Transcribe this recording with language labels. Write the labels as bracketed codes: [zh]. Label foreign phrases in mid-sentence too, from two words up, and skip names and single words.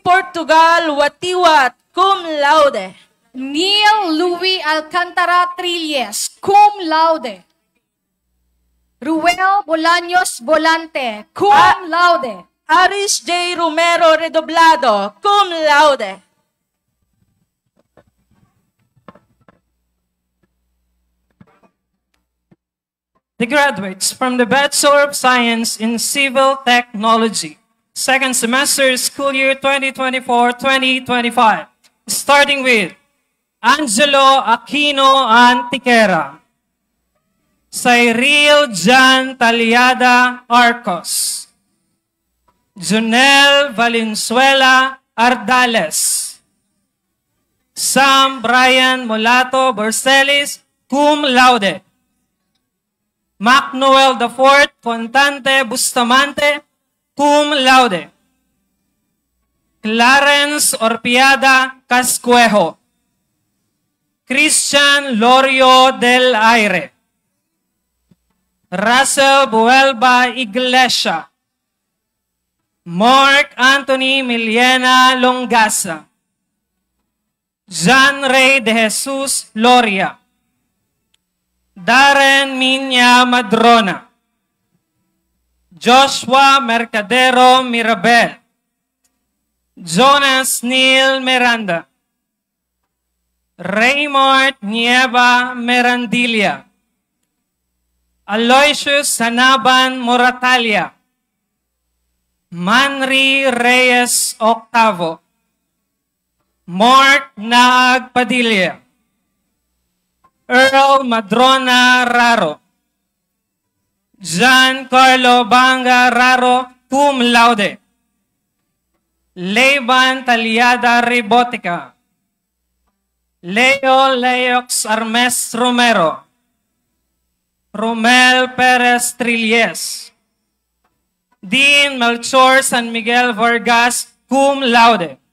[en] Portugal Watiwat, [la] cum laude. [en] Neil Louis Alcantara Trilles, [la] cum laude. [en] Ruel Bolaños Volante, [la] cum laude. [en] Aris J. Romero Redoblado, [la] cum laude. [en] The graduates from the Bachelor of Science in Civil Technology, second semester, school year 2024-2025, starting with Angelo Aquino Antiquera, Cyril Jan Taliada Arcos, Junel Valenzuela Ardales, Sam Brian Molato Borselis, [la] cum laude, [en] Mac Noel IV Fontante Bustamante, [la] cum laude, [en] Clarence Orpiada Cascuejo, Christian Lorio del Aire, Russell Buelba Iglesia, Mark Anthony Miliena Longasa, John Ray de Jesus Loria, Darren Minya Madrona, Joshua Mercadero Mirabel, Jonas Neil Miranda, Raymond Nieva Merandilla, Aloysius Sanaban Moratalia, Manri Reyes Octavo, Mark Naag Padilla, Earl Madrona Raro, Giancarlo Banga Raro, [la] cum laude, [en] Levan Taliada Ribotica, Leo Leox Armes Romero, Romel Perez Trilles, Dean Melchor San Miguel Vargas, [la] cum laude,